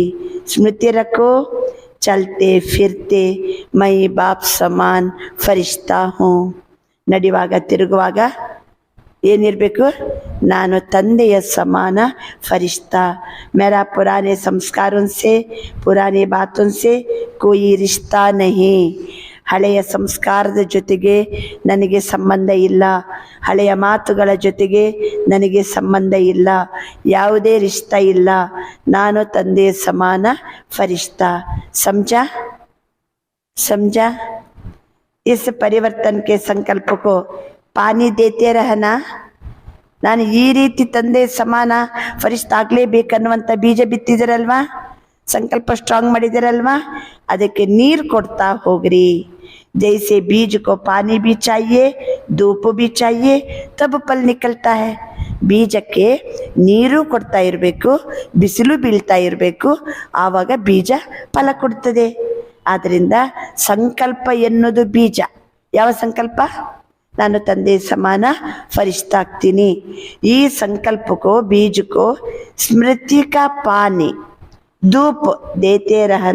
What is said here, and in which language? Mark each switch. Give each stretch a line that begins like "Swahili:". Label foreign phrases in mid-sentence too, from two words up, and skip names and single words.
Hindi: स्मृति रखो, चलते फिरते मैं बाप समान फरिश्ता हूँ.
Kannada: ನಡೆಯುವಾಗ ತಿರುಗುವಾಗ ಏನಿರಬೇಕು? ನಾನು ತಂದೆಯ ಸಮಾನ ಫರಿಷ್ಠಾ.
Hindi: मेरा पुराने संस्कारों से, पुराने बातों से कोई रिश्ता नहीं.
Kannada: ಹಳೆಯ ಸಂಸ್ಕಾರದ ಜೊತೆಗೆ ನನಗೆ ಸಂಬಂಧ ಇಲ್ಲ, ಹಳೆಯ ಮಾತುಗಳ ಜೊತೆಗೆ ನನಗೆ ಸಂಬಂಧ ಇಲ್ಲ, ಯಾವುದೇ ರಿಶ್ತ ಇಲ್ಲ. ನಾನು ತಂದೆಯ ಸಮಾನ ಫರಿಷ್ಠಾ.
Hindi: समझा? समझा? इस परिवर्तन के संकल्प को पानी देते रहना.
Kannada: ನಾನು ಈ ರೀತಿ ತಂದೆ ಸಮಾನ ಫರಿಷ್ಠ ಆಗಲೇಬೇಕನ್ನುವಂಥ ಬೀಜ ಬಿತ್ತಿದಿರಲ್ವಾ, ಸಂಕಲ್ಪ ಸ್ಟ್ರಾಂಗ್ ಮಾಡಿದಿರಲ್ವಾ, ಅದಕ್ಕೆ ನೀರು ಕೊಡ್ತಾ ಹೋಗ್ರಿ.
Hindi: जैसे बीज को पानी भी चाहिए, धूप भी चाहिए, तब फल निकलता है.
Kannada: ಬೀಜಕ್ಕೆ ನೀರು ಕೊಡ್ತಾ ಇರಬೇಕು, ಬಿಸಿಲು ಬೀಳ್ತಾ ಇರಬೇಕು, ಆವಾಗ ಬೀಜ ಫಲ ಕೊಡ್ತದೆ. ಆದ್ದರಿಂದ ಸಂಕಲ್ಪ ಎನ್ನುವುದು ಬೀಜ. ಯಾವ ಸಂಕಲ್ಪ? ನಾನು ತಂದೆ ಸಮಾನ ಫರಿಷ್ಠ ಆಗ್ತೀನಿ. ಈ ಸಂಕಲ್ಪಕ್ಕೋ ಬೀಜಕ್ಕೋ
Hindi: स्मृति का पानी धूप देते रहना.